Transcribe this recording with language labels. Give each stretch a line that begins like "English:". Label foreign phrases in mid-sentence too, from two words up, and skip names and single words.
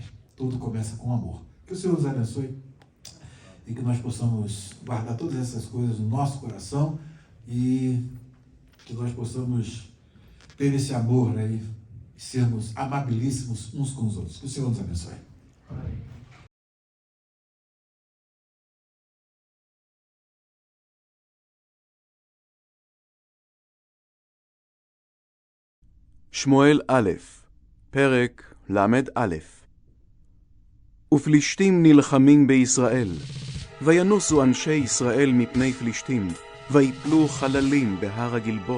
Portuguese: Tudo começa com amor. Que o Senhor nos abençoe e que nós possamos guardar todas essas coisas no nosso coração e que nós possamos ter esse amor, né, e sermos amabilíssimos uns com os outros. Que o Senhor nos abençoe. Amém.
Hebrew: שמואל א', פרק ל"א. ופלישתים נלחמים בישראל, וינוסו אנשי ישראל מפני פלישתים, ויפלו חללים בהר הגלבוע.